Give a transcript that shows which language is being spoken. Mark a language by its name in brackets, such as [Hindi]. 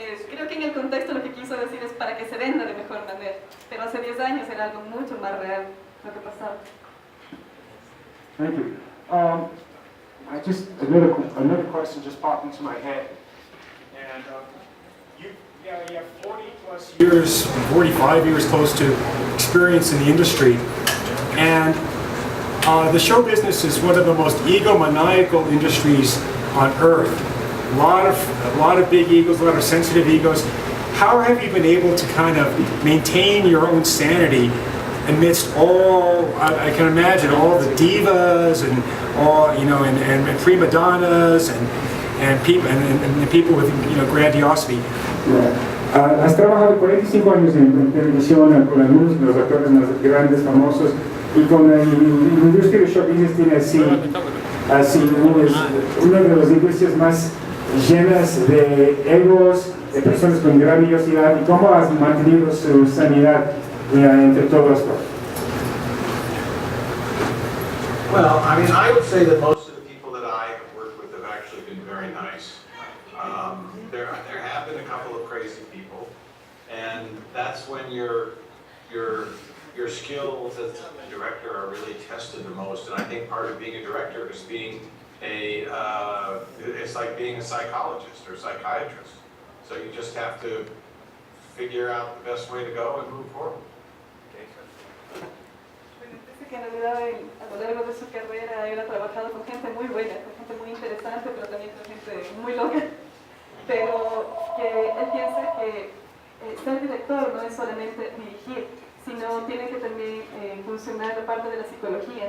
[Spanish] Creo que en el contexto lo que quiso decir es para que se venda de mejor manera, pero hace 10 años era algo mucho más real lo que pasaba. [English] Thank you. Another question just popped into my head. And you have 40 plus years, 45 years close to experience in the industry. And the show business is one of the most egomaniacal industries on earth. A lot of big egos, a lot of sensitive egos. How have you been able to kind of maintain your own sanity amidst all, I can imagine, all the divas and all, and prima donnas and people with, grandiosity? [Spanish] Has trabajado 45 años en televisión con algunos de los actores más grandes, famosos, y con la industria de show business tiene así una de las industrias más llenas de egos, de personas con grandiosidad. ¿Y cómo has mantenido su sanidad entre todo esto? [English] Well, I would say that most of the people that I have worked with have actually been very nice. There have been a couple of crazy people, and that's when your skills as a director are really tested the most. And I think part of being a director is being it's like being a psychologist or psychiatrist. So you just have to figure out the best way to go and move forward. [Spanish] Dice que en realidad a lo largo de su carrera él ha trabajado con gente muy buena, con gente muy interesante, pero también con gente muy loca. Pero que él piensa que ser director no es solamente dirigir, sino tiene que también funcionar la parte de la psicología.